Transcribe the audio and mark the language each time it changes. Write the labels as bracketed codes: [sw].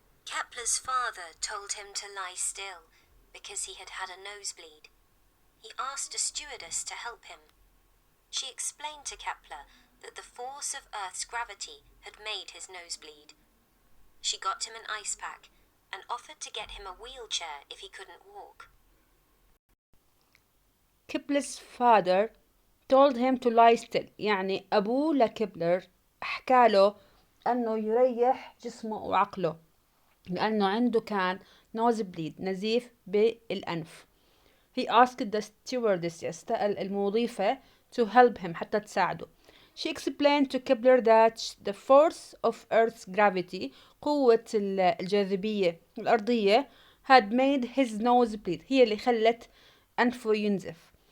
[en] Kepler's father told him to lie still because he had had a nosebleed. He asked a stewardess to help him. She explained to Kepler that the force of Earth's gravity had made his nose bleed. She got him an ice pack and offered to get him a wheelchair if he couldn't walk. Kepler's father told him to lie still. [ar] يعني أبوه لكبلر حكاله أنه يريح جسمه وعقله لأنه عنده كان [en] nose bleed [ar] نزيف بالأنف. [en] He asked the stewardess [ar] يستأل المضيفة [en] to help him [ar] حتى تساعده. [en] She explained to Kepler that the force of Earth's gravity [ar] قوة الجاذبية الأرضية [en] had made his nose bleed [ar] هي اللي خلت أنفه ينزف.